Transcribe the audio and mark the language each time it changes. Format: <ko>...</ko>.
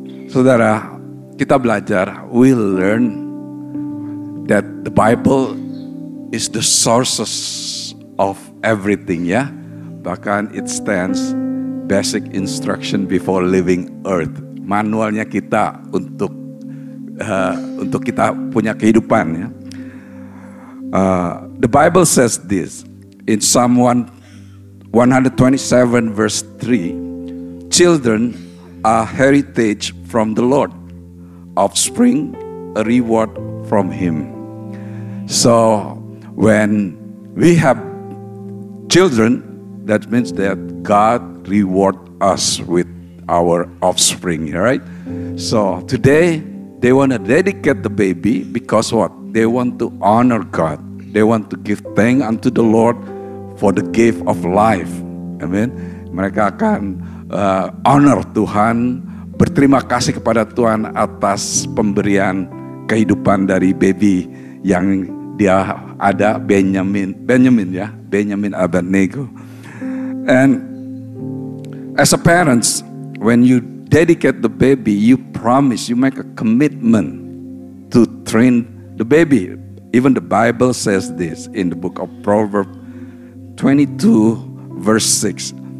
<id>Saudara, kita belajar,</id> <en>we learn that the Bible is the sources of everything</en> <id>ya. Bahkan</id> <en>it stands basic instruction before leaving earth.</en> <id>Manualnya kita untuk kita punya kehidupan ya.</id> <en>The Bible says this in Psalm 127 verse 3. Children are heritage from the Lord, offspring a reward from Him. So when we have children, that means that God reward us with our offspring, right? So today they want to dedicate the baby because what? They want to honor God. They want to give thanks unto the Lord for the gift of life. Amen.</en> <id>Mereka akan honor Tuhan, berterima kasih kepada Tuhan atas pemberian kehidupan dari baby yang dia ada, Benjamin Abednego.</id> <en>And as a parents, when you dedicate the baby, you promise, you make a commitment to train the baby. Even the Bible says this in the book of Proverbs 22 verse 6.</en>